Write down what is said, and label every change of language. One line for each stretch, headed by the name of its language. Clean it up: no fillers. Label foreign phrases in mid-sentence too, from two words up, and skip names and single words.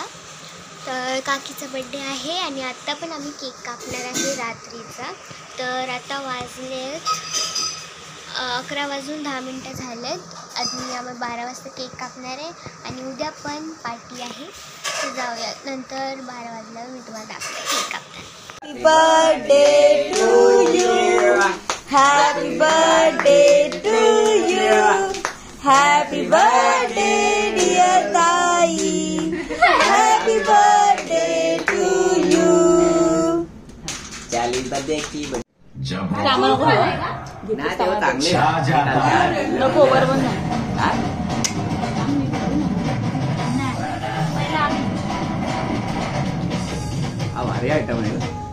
Marathi: तर काकीचा बर्थडे आहे आणि आता पण आम्ही केक कापणार आहे रात्रीचा। तर आता वाजले 11:10 झालेत। आधी आम्ही 12 वाजता केक कापणार आहे आणि उद्या पण पार्टी आहे। तर जाऊया, नंतर 12 वाजल्यावर मी तुम्हाला दाखवते केक कापताना।
English: Happy birthday to you. Happy birthday to you. Happy birthday dear Tai. Happy birthday to you.
Marathi: चालीस बर्थडे की भारी आयटम आहे।